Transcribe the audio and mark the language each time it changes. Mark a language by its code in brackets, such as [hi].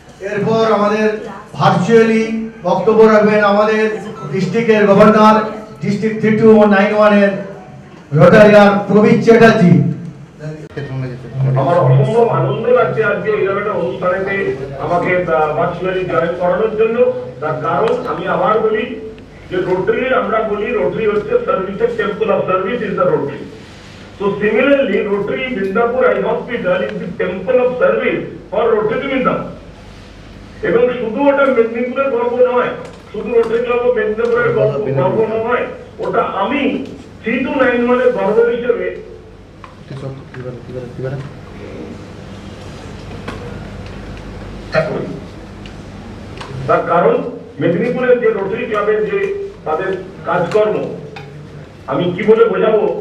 [bn] এরপর আমাদের ভার্চুয়ালি বক্তব্য রাখবেন আমাদের ডিস্ট্রিক্টের গভর্নর, ডিস্ট্রিক্ট 3291 এর রোটারিয়ান প্রবীর চ্যাটার্জি। আমার অসম্ভব আনন্দ লাগছে আজকে এরকম একটা অনুষ্ঠানেতে আমাকে ভার্চুয়ালি জয়েন করানোর জন্য। তার কারণ আমি আবার বলি যে রোটারি, আমরা বলি রোটারি হচ্ছে সার্ভিসের [en] Temple of service is the Rotary. So similarly, Rotary Midnapur Eye Hospital is the temple of service for Rotary Midnapur. [bn] এবং শুধু ওটা মেদিনীপুরের গর্ব নয়, শুধু রোটারি ক্লাব অফ মেদিনীপুরের গর্ব নয়, ওটা আমি 3291 এর গর্ব হিসেবে তার কারণ মেদিনীপুরের যে রোটারি ক্লাবের যে তাদের কাজকর্ম আমি কি বলে বোঝাবো।